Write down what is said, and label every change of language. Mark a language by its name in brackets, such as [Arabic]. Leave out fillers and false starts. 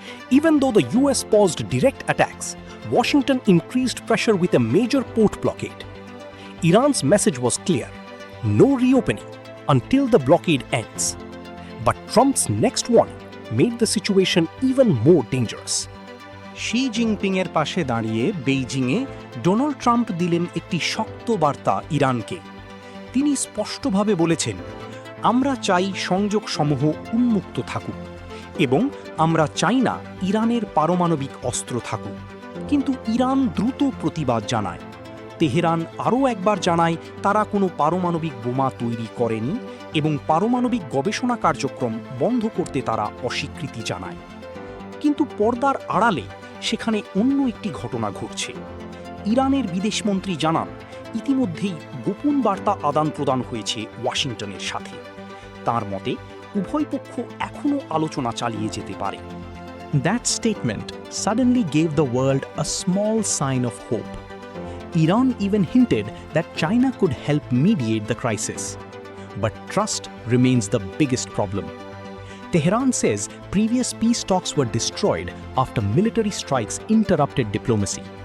[English] Even though the US paused direct attacks, Washington increased pressure with a major port blockade. Iran's message was clear: no reopening until the blockade ends. But Trump's next warning made the situation even more dangerous. [Bangla] She জিনপিংয়ের পাশে দাঁড়িয়ে বেইজিংয়ে Donald Trump দিলেন একটি শক্ত বার্তা ইরানকে। তিনি স্পষ্টভাবে বলেছেন, আমরা চাই সংযোগসমূহ উন্মুক্ত থাকুক এবং আমরা চাই না ইরানের পারমাণবিক অস্ত্র থাকুক। কিন্তু ইরান দ্রুত প্রতিবাদ জানায়। তেহরান আরও একবার জানায় তারা কোনো পারমাণবিক বোমা তৈরি করেনি এবং পারমাণবিক গবেষণা কার্যক্রম বন্ধ করতে তারা অস্বীকৃতি জানায়। কিন্তু পর্দার আড়ালে সেখানে অন্য একটি ঘটনা ঘটছে। ইরানের বিদেশমন্ত্রী জানান, ইতিমধ্যেই গোপন বার্তা আদান প্রদান হয়েছে ওয়াশিংটনের সাথে। তার মতে, উভয় পক্ষ এখনও আলোচনা চালিয়ে যেতে পারে। [English] That statement suddenly gave the world a small sign of hope. Iran even hinted that China could help mediate the crisis. But trust remains the biggest problem. Tehran says previous peace talks were destroyed after military strikes interrupted diplomacy.